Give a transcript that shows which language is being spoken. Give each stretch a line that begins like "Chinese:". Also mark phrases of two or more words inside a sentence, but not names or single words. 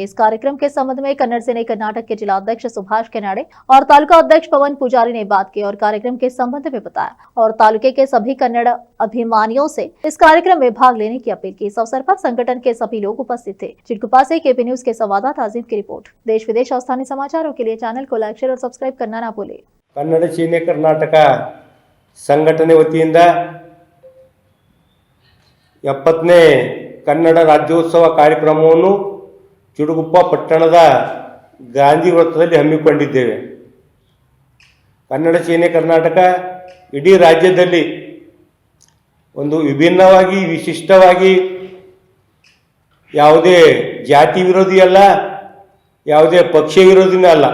Hindi: इस कार्यक्रम के संबंध में कन्नड़ सेने कर्नाटक के जिला अध्यक्ष सुभाष केनाडे और तालुका अध्यक्ष पवन पुजारी ने बात की और कार्यक्रम के संबंध में बताया और तालुके के सभी कन्नड़ अभिमानियों से इस कार्यक्रम में भाग लेने की अपील की। इस अवसर पर संगठन के सभी लोग उपस्थित थे। चिटगुप्पा से KP न्यूज के संवाददाता आजिम की रिपोर्ट। देश विदेश और स्थानीय समाचारों के लिए चैनल को लाइक, शेयर और सब्सक्राइब करना ना भूलें।
Kannada: ಕನ್ನಡ ಸೇನೆ ಕರ್ನಾಟಕ ಸಂಘಟನೆ ವತಿಯಿಂದ 70ನೇ ಕನ್ನಡ ರಾಜ್ಯೋತ್ಸವ ಕಾರ್ಯಕ್ರಮವನ್ನು ಚಿಟಗುಪ್ಪ ಪಟ್ಟಣದ ಗಾಂಧಿ ವೃತ್ತದಲ್ಲಿ ಹಮ್ಮಿಕೊಂಡಿದ್ದೇವೆ. ಕನ್ನಡ ಸೇನೆ ಕರ್ನಾಟಕ ಇಡೀ ರಾಜ್ಯದಲ್ಲಿ ಒಂದು ವಿಭಿನ್ನವಾಗಿ, ವಿಶಿಷ್ಟವಾಗಿ, ಯಾವುದೇ ಜಾತಿ ವಿರೋಧಿ ಅಲ್ಲ, ಯಾವುದೇ ಪಕ್ಷ ವಿರೋಧಿನೂ ಅಲ್ಲ.